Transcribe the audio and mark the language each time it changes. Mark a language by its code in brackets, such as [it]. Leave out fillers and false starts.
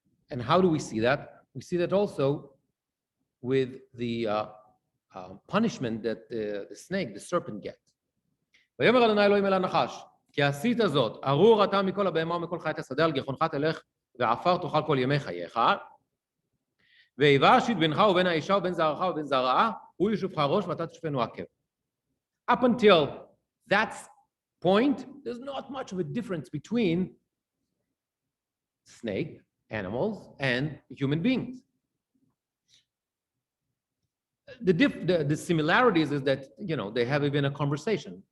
[en] And how do we see that? We see that also with the punishment that the snake, the serpent, gets. [he] ויאמר אדוני אלוהים אל הנחש, כי עשית זאת, ארור אתה מכל הבהמה ומכל חיית השדה, על גחונך תלך ועפר תאכל כל ימי חייך, ויבש את בינך ובין האישה ובין זרעך ובין זרעה, הוא ישופך ראש ואתה תשפנו עקב. [en] Up until that point, there's not much of a difference between snake, animals, and human beings. The similarities is that, they have even a conversation.